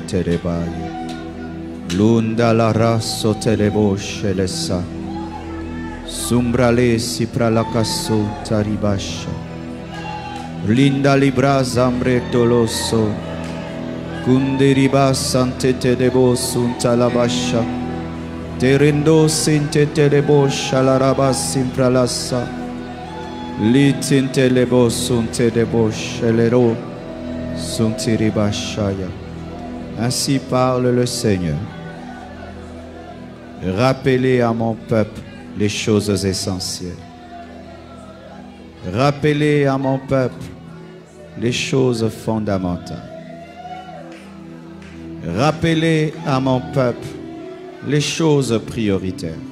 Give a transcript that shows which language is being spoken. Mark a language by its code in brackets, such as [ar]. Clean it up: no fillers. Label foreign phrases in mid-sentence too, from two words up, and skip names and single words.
[fr] telebaye Lunda la rasso teleboshe lesa Sumbrale si pralakaso taribasha Linda libra zambre doloso Kundiriba sante telebo sunta labasha Terendo sinte telebo shalaraba simpralasa Litinte lebo sunte debo shelero suntiribashaya. Ainsi parle le Seigneur. Rappelez à mon peuple les choses essentielles. Rappelez à mon peuple les choses fondamentales. Rappelez à mon peuple les choses prioritaires.